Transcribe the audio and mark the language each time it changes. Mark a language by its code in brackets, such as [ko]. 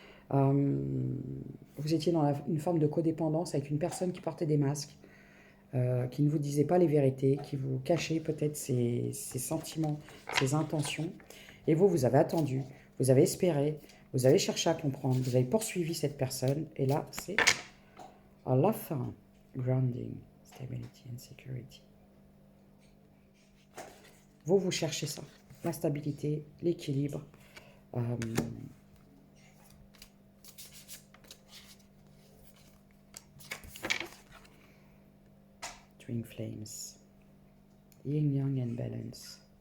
[fr] Vous étiez dans une forme de codépendance avec une personne qui portait des masques, qui ne vous disait pas les vérités, qui vous cachait peut-être ses sentiments, ses intentions. Et vous avez attendu, vous avez espéré, vous avez cherché à comprendre, vous avez poursuivi cette personne. Et là, c'est à la fin. [en] Grounding, stability and security. [fr] Vous cherchez ça. La stabilité, l'équilibre. [en] Twin flames. Yin, yang and balance.